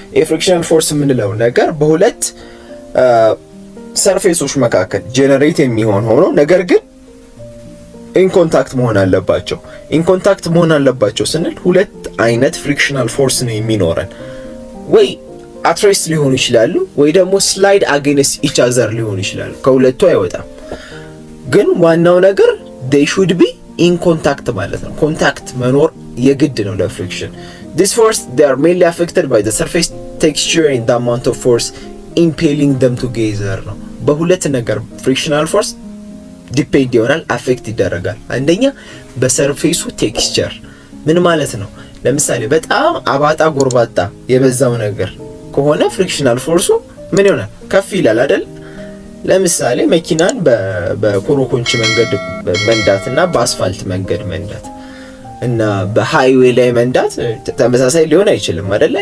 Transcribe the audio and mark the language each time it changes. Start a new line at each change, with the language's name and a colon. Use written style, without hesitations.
Amharic: frictional force የምንለው ነገር በሁለት ሰርፌሶች መካከል ጄነሬት የሚሆን ሆኖ ነገር ግን ኢን ኮንታክት መሆን አለባቸው። ኢን ኮንታክት መሆን አለባቸው ስንል ሁለት አይነት ፍሪክሽናል ፎርስ ነው የሚኖረን። ወይ
English: at rest
Amharic: ሊሆኑ ይችላሉ ወይ ደግሞ
English: slide against each other
Amharic: ሊሆኑ ይችላሉ። ከሁለቱ አይወጣም። ግን ዋናው ነገር
English: they should be in contact
Amharic: ማለት ነው። ኮንታክት መኖር የግድ ነው ለፍሪክሽን።
English: This force, they are mainly affected by the surface texture and the amount of force impelling them together
Amharic: ነው። በሁለት ነገር ፍሪክሽናል ፎርስ ዲፔንድ ይሆናል፣ አፌክት ይደረጋል። አንደኛ በሰርፌሱ ቴክስቸር ምን ማለት ነው? ለምሳሌ በጣም አባጣ ጎርባጣ የበዛው ነገር ከሆነ ፍሪክሽናል ፎርሱ ምን ይሆናል? ከፍ ይላል አይደል? ለምሳሌ መኪናን በኮሮኮንች መንገድ መንዳትና በአስፋልት መንገድ መንዳት እና በሃይዌይ ላይ መንዳት ተመሳሳይ ሊሆን አይችልም አይደለ?